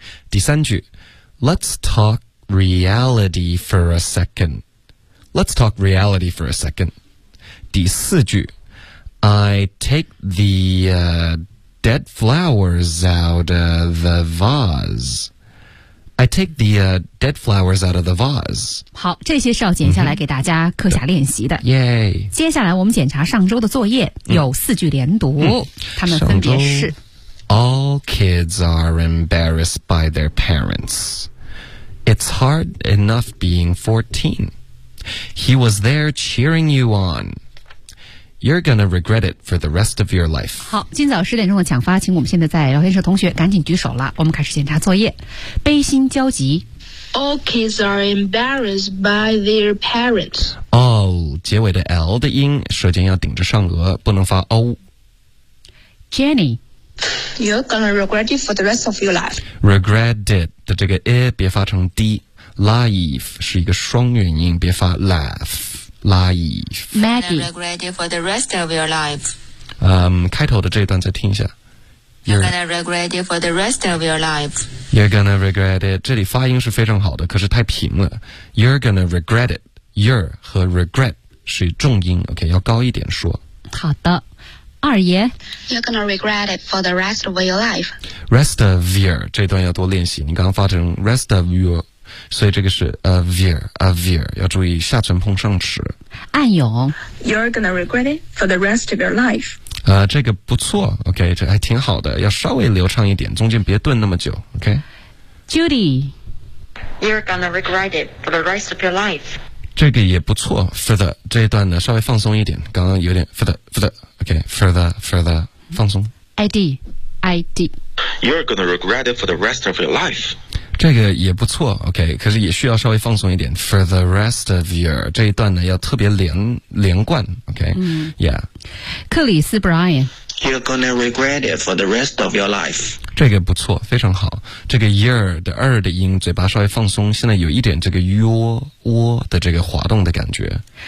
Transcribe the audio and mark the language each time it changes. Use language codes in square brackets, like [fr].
[zh] 第三句 [en] Let's talk reality for a second. Let's talk reality for a second. [zh] 第四句 [en] I take the, dead flowers out of the vase. I take the, dead flowers out of the vase. [zh] 好，这些是要剪下来给大家课下练习的。耶、mm-hmm. ！接下来我们检查上周的作业，有四句连读，他们分别是 [en] ：All kids are embarrassed by their parents. It's hard enough being 14. He was there cheering you on. You're gonna regret it for the rest of your life. [zh] 好，今早十点钟的抢发，请我们现在在聊天室同学赶紧举手了。我们开始检查作业。悲心焦急。 [en] All kids are embarrassed by their parents. [zh] All 结尾的 L 的音，舌尖要顶着上颚，不能发 O. [en] Jenny, you're gonna regret it for the rest of your life. [zh] Regret it 的这个 I 别发成 D. Life 是一个双元音，别发 laugh. Life. [en] Maggie. You're gonna regret it for the rest of your life. [zh] 开头的这一段再听一下。 [en] You're gonna regret it for the rest of your life. You're gonna regret it. [zh] 这里发音是非常好的，可是太平了。 [en] You're gonna regret it. [zh] You're 和 regret 是重音 ，OK， 要高一点说。好的，二爷。 [en] You're gonna regret it for the rest of your life. Rest of your [zh] 这段要多练习。你刚刚发成 [en] rest of your。 [zh] 所以这个是 a veer 要注意下唇碰上齿暗涌 [en] You're gonna regret it for the rest of your life [zh] 这个不错 OK 这还挺好的要稍微流畅一点中间别顿那么久 OK [en] Judy You're gonna regret it for the rest of your life [zh] 这个也不错 for the 这一段呢稍微放松一点刚刚有点 for the OK for the 放松 [en] ID You're gonna regret it for the rest of your life [zh] 这个也不错 ,OK, 可是也需要稍微放松一点 , [en] for the rest of your, [zh] 这一段呢要特别连贯 ,OK,、yeah. 克里斯 Brian, [en] You're gonna regret it for the rest of your life. [zh] 这个不错非常好。这个 year 的二的音嘴巴稍微放松现在有一点这个窝的这个滑动的感觉。